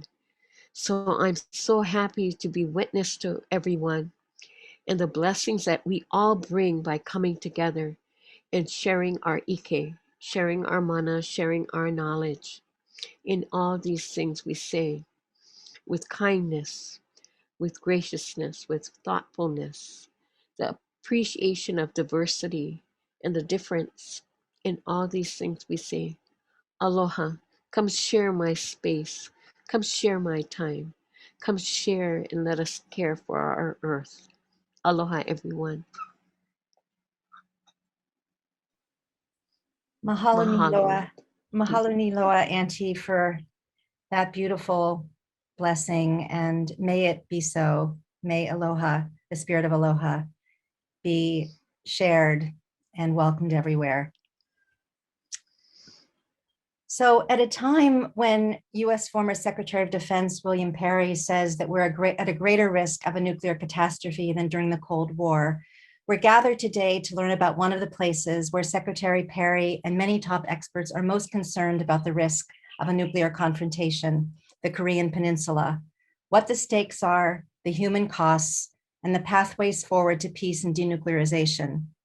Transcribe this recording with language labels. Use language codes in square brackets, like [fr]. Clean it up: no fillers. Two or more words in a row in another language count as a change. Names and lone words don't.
[en] So I'm so happy to be witness to everyone and the blessings that we all bring by coming together and sharing our ike, sharing our mana, sharing our knowledge in all these things we say with kindness, with graciousness, with thoughtfulness, the appreciation of diversity and the difference in all these things we say. Aloha, come share my space, come share my time, come share and let us care for our earth. Aloha, everyone. [haw] Mahalo ni Mahalo. loa. Mahalo ni loa, [en] Auntie, for that beautiful blessing, and may it be so. May aloha, the spirit of aloha, be shared and welcomed everywhere. So at a time when US former Secretary of Defense William Perry says that we're at a greater risk of a nuclear catastrophe than during the Cold War, we're gathered today to learn about one of the places where Secretary Perry and many top experts are most concerned about the risk of a nuclear confrontation, the Korean Peninsula, what the stakes are, the human costs, and the pathways forward to peace and denuclearization.